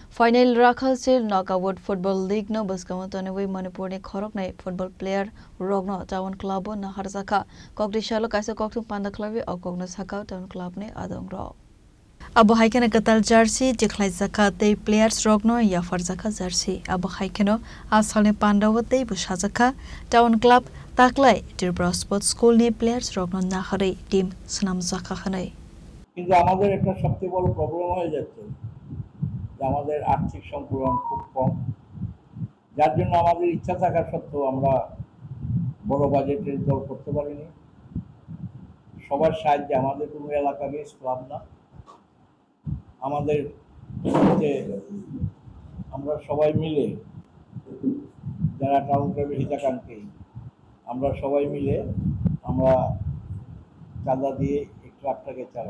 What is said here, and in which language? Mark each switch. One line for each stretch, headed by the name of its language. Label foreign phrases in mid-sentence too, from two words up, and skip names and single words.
Kok Borok: फाइनल राखालसे
English: knockout football league
Kok Borok: न बसकामो तनेवै मणिपुरनि खरकनाय
English: football player
Kok Borok: रगनो टाउन क्लब न हारजाखा कग्रिशालो काइसा कक्थुम पान्दा क्लब अ कग्नो साका टाउन क्लब ने आदंग र अब हाइकेन कताल जर्सी दिखलाय जाका ते प्लेयर्स रगनो या फरजाका जर्सी अब हाइकेनो आसालनि पान्दाव ते बुसाजाका टाउन क्लब ताकलाय त्रिपुरा स्पोर्ट्स स्कूल नि प्लेयर्स रगनो नाहरै टीम सनाम जाका खनै
Bangla: কিন্তু আমাদের একটা সবচেয়ে বড় প্রবলেম হয়ে যাচ্ছে যে আমাদের আর্থিক সংকুলন খুব কম, যার জন্য আমাদের ইচ্ছা থাকা সত্ত্বেও আমরা বড় বাজেটের দল করতে পারিনি। সবার সাহায্যে আমাদের কোনো এলাকা বেশ ক্লাব না, আমাদের যে আমরা সবাই মিলে যারা টাউন ক্লাবের হিতাকাঙ্ক্ষী আমরা সবাই মিলে আমরা চাঁদা দিয়ে এই ক্লাবটাকে চালাই।